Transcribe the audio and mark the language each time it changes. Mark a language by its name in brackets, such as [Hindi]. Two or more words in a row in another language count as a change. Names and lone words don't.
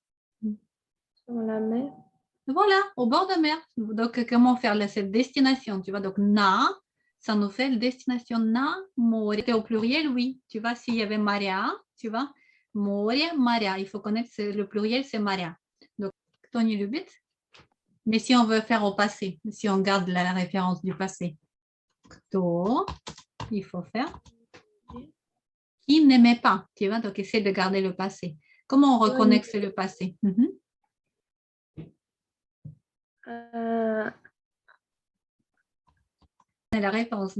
[French] Sur la mer. Voilà, au bord de mer. Donc, comment faire cette destination? Tu vois, donc na, ça nous fait la destination [Russian] на, море. [French] Au pluriel, oui. Tu vois, s'il y avait Maria, tu vois, [Russian] море, моря. [French] Il faut connaître le pluriel, c'est Maria. Donc, [Russian] кто не любит? [French] Mais si on veut faire au passé, si on garde la référence du passé, кто, il faut faire qui n'aimait pas. Tu vois, donc essaie de garder le passé. Comment on reconnaît que c'est le passé? C'est la réponse.